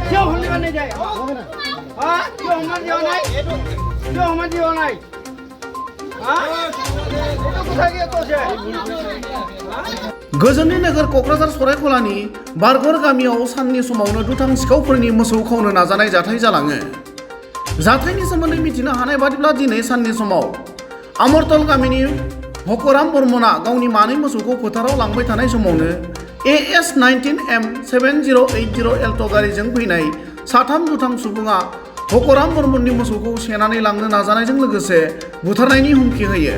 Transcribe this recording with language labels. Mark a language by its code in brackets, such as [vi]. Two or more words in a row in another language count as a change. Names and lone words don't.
[as] কিয় খুলিব নিদিয়ে কিয় সমান দিয়া নাই কিয় সমান দিয়া নাই [brx] गोजोननि नोगोर क'क्राझार सरायखलानि बारगर गामियाव साननि समावनो दुथां सिखावफोरनि मोसौ खावनो नाजानाय जाथाय जालाङो। जाथायनि सोमोन्दै मिथिनो हानाय बादिब्ला दिनै साननि समाव आमरतल गामिनि हकराम बर्मना गावनि मानै मोसौखौ फोथाराव लांबाय थानाय समावनो AS19M 7080 एल्ट' गारिजों फैनाय साथाम दुथां सुबुङा हकराम बर्मननि मोसौखौ सेनानै लांनो नाजानायजों लोगोसे बुथारनायनि हुमखि होयो।